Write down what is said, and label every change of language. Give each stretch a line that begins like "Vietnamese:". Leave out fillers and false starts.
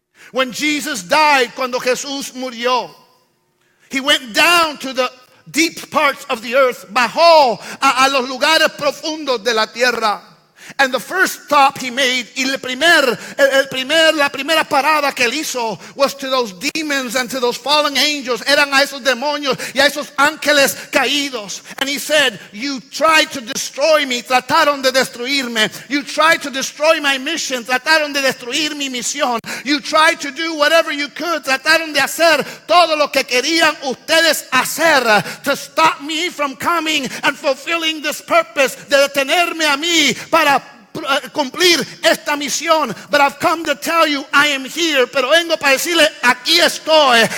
English: When Jesus died,
Spanish: cuando Jesús murió,
English: he went down to the deep parts of the earth,
Spanish: bajó a los lugares profundos de la tierra.
English: And the first stop he made,
Spanish: y la primera parada que él hizo,
English: was to those demons and to those fallen angels.
Spanish: Eran a esos demonios y a esos ángeles caídos.
English: And he said, you tried to destroy me,
Spanish: trataron de destruirme.
English: You tried to destroy my mission,
Spanish: trataron de destruir mi misión.
English: You tried to do whatever you could,
Spanish: trataron de hacer todo lo que querían ustedes hacer,
English: to stop me from coming and fulfilling this purpose,
Spanish: de detenerme a mí para cumplir esta misión.
English: But I've come to tell you, I am here.
Spanish: Pero vengo para decirle, aquí estoy.